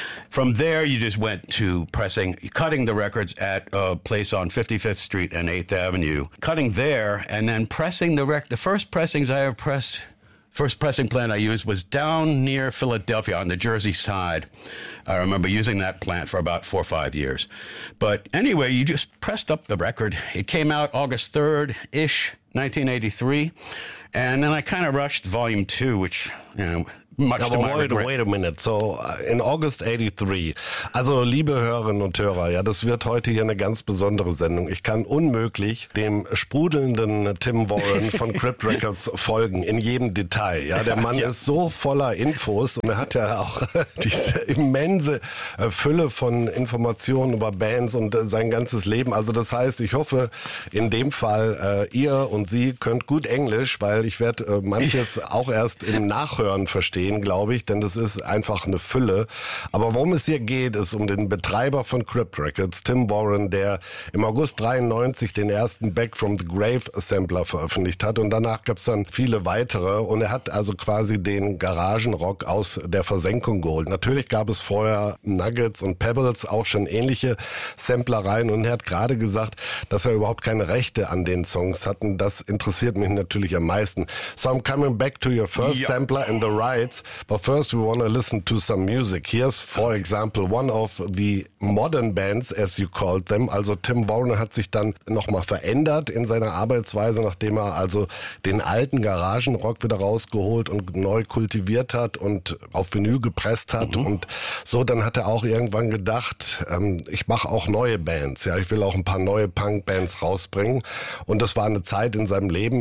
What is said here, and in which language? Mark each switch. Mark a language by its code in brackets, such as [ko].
[en] From there, you just went to pressing, cutting the records at a place on 55th Street and 8th Avenue, cutting there, and then pressing the record. The first pressings I ever pressed, first pressing plant I used was down near Philadelphia on the Jersey side. I remember using that plant for about 4 or 5 years. But anyway, you just pressed up the record. It came out August 3rd-ish, 1983. And then I kind of rushed volume two, which, you know, Wait a minute. So in August 83, [de] also liebe Hörerinnen und Hörer, ja, das wird heute hier eine ganz besondere Sendung. Ich kann unmöglich dem sprudelnden Tim Warren von Crypt Records folgen, in jedem Detail. Ja, der Mann ist so voller Infos und er hat ja auch diese immense Fülle von Informationen über Bands und sein ganzes Leben. Also das heißt, ich hoffe in dem Fall, ihr und sie könnt gut Englisch, weil ich werde manches auch erst im Nachhören verstehen. gehen, glaube ich, denn das ist einfach eine Fülle. Aber worum es hier geht, ist um den Betreiber von Crypt Records, Tim Warren, der im August 93 den ersten Back from the Grave Sampler veröffentlicht hat. Und danach gab es dann viele weitere. Und er hat also quasi den Garagenrock aus der Versenkung geholt. Natürlich gab es vorher Nuggets und Pebbles, auch schon ähnliche Samplereien. Und er hat gerade gesagt, dass er überhaupt keine Rechte an den Songs hat. Und das interessiert mich natürlich am meisten. [en] So I'm coming back to your first sampler and the rights, but first we want to listen to some music. Here's, for example, one of the modern bands, as you called them. [de] Also Tim Warren hat sich dann nochmal verändert in seiner Arbeitsweise, nachdem er also den alten Garagenrock wieder rausgeholt und neu kultiviert hat und auf Vinyl gepresst hat. Mhm. Und so, dann hat er auch irgendwann gedacht, ich mache auch neue Bands. Ja, ich will auch ein paar neue Punk-Bands rausbringen. Und das war eine Zeit in seinem Leben.